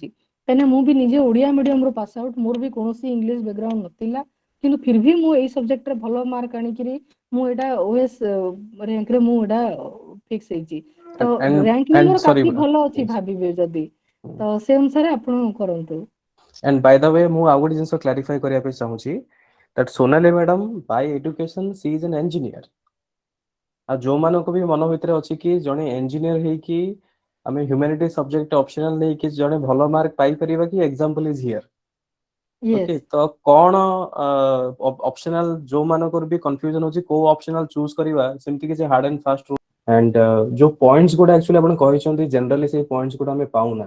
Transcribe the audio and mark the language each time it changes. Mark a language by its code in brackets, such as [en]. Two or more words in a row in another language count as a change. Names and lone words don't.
[or] କାହିଁକିନା ମୁଁ ବି ନିଜେ ଓଡିଆ ମିଡିୟମରୁ [en] pass out, [or] ମୋର ବି କୌଣସି [en] English background [or] ନଥିଲା, କିନ୍ତୁ [hi] फिर भी [or] ମୁଁ ଏଇ ସବଜେକ୍ଟରେ ଭଲ ମାର୍କ ଆଣିକିରି ମୁଁ ଏଇଟା ଓଏସ ରାଙ୍କରେ ମୁଁ ଏଇଟା ଫିକ୍ସ ହେଇଛି। ତ ରାଙ୍କ ବି [en] and [or] ମୋର [en] sorry [or] କାଫି [en] madam, [or] ଭଲ ଅଛି [en] yes. [or] ଭାବିବେ ଯଦି, ତ ସେ ଅନୁସାରେ ଆପଣ କରନ୍ତୁ। [en] And by the way, [or] ମୁଁ ଆଉ ଗୋଟେ ଜିନିଷ କ୍ଲାରିଫାଇ କରିବା ପାଇଁ ଚାହୁଁଛି [en] that Sonali madam by education she is an engineer। [or] ଆଉ ଯୋଉମାନଙ୍କୁ ବି ମନ ଭିତରେ ଅଛି କି ଜଣେ ଇଞ୍ଜିନିୟର ହେଇକି ଆମେ [en] humanity subject optional [or] ନେଇକି ଜଣେ ଭଲ ମାର୍କ ପାଇପାରିବା କି, [en] example is here. ଓକେ, ୟେସ୍ [or] ତ କଣ ଅପସନାଲ ଯୋଉମାନଙ୍କର ବି କନଫ୍ୟୁଜନ ଅଛି କୋଉ ଅପସନାଲ ଚୁଜ କରିବା, ସେମିତି କିଛି [en] hard and fast rule and [or] ଯୋଉ ପଏଣ୍ଟସ ଗୁଡା ଆକ୍ଚୁଆଲି ଆପଣ କହିଛନ୍ତି, ଜେନେରାଲି ସେଇ ପଏଣ୍ଟସ ଗୁଡା ଆମେ ପାଉନା।